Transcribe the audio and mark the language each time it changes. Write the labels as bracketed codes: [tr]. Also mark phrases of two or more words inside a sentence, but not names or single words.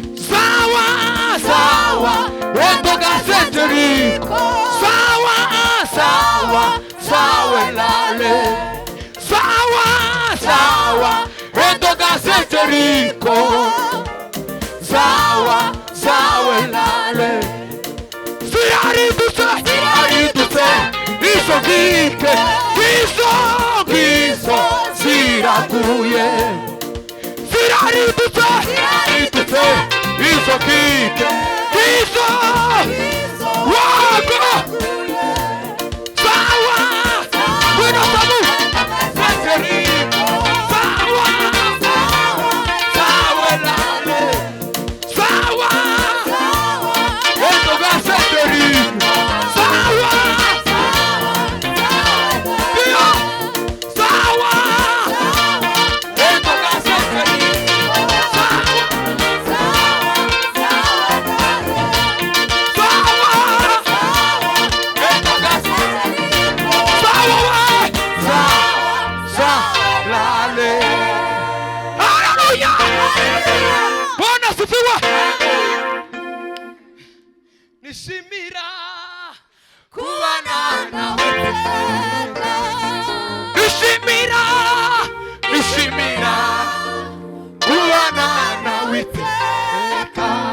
[rw] Zawa, zawa, endoga nzenjeriko. Zawa, zawa, zawe lale. Zawa, zawa, endoga nzenjeriko. Zawa, zawe lale. Ziraridutse, ziraridutse, izo nkike, izo ngizo ziraguye. Ziraridutse, ziraridutse, izo nkike, izo wago. Zawa, wino sabu, ziraridutse. Zawa, zawe lale. Zawa, endoga nzenjeriko. Zawa, iyo, zawa, endoga nzenjeriko. Zawa, zawa, endoga nzenjeriko. Zawa, we, zawa, zawa, lale. Haleluya. [sw] Bwana asifiwe. [rw] Nishimira kubana nawe. Nishimira, nishimira kubana nawe iteka.